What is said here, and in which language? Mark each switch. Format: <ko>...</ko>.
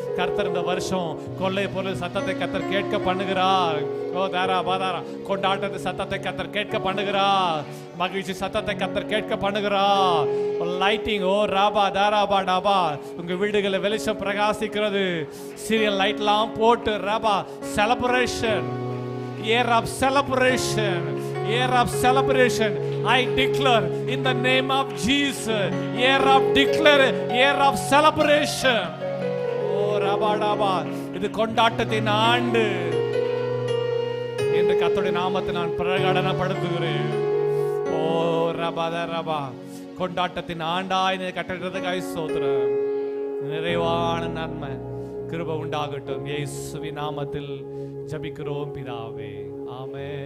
<ta>கர்த்தர் இந்த வருஷம் கொள்ளை பொருள் சத்தத்தை கர்த்தர் கேட்க பண்ணுகிறார். ஓ தாரா பாதாரா. கொண்டாட்டத்து சத்தத்தை கர்த்தர் கேட்க பண்ணுகிறார். மகிழ்ச்சி சத்தத்தை கர்த்தர் கேட்க பண்ணுகிறார். லைட்டிங் ஓ ராபா தாராபா டாபா. உங்க வீடுகளை வெளிச்சம் பிரகாசிக்கிறது. சீரியல் லைட்லாம் போட்டு Rafah celebration.</ta> <en>year of celebration, year of celebration. I declare in the name of Jesus, year of declare, year of celebration. ஓ ராபா டாபா.</en> <ta>இது கொண்டாட்டத்தின் ஆண்டு என்று கர்த்தருடைய நாமத்தை நான் பிரகடனப்படுத்துகிறேன். ஓ ராபா தாராபா. கொண்டாட்டத்தின் ஆண்டாய் கட்டளை ஸ்தோத்திரம். நிறைவான நன்மை கிருபை உண்டாகட்டும். இயேசுவின் நாமத்தில் ஜெபிக்கிறோம் பிதாவே. ஆமென்.</ta>